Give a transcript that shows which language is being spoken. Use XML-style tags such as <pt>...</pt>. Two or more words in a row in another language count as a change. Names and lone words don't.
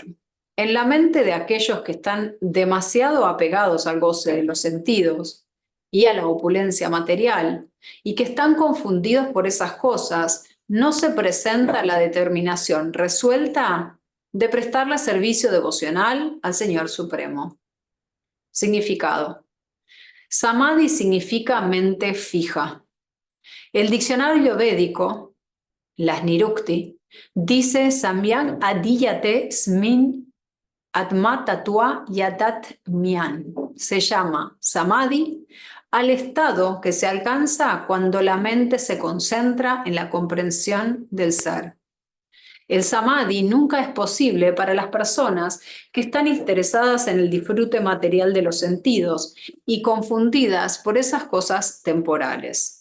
<es>En la mente de aquellos que están demasiado apegados al goce de los sentidos y a la opulencia material, y que están confundidos por esas cosas, no se presenta la determinación resuelta de prestarle servicio devocional al Señor Supremo. Significado. Samadhi significa mente fija. El diccionario védico, las Nirukti, dice</es> <sa>सम्यक् आधीयते स्मिन् आत्म तत्त्व यतत् म्यन्.</sa> <es>Se llama Samadhi al estado que se alcanza cuando la mente se concentra en la comprensión del ser. El Samadhi nunca es posible para las personas que están interesadas en el disfrute material de los sentidos y confundidas por esas cosas temporales.</es>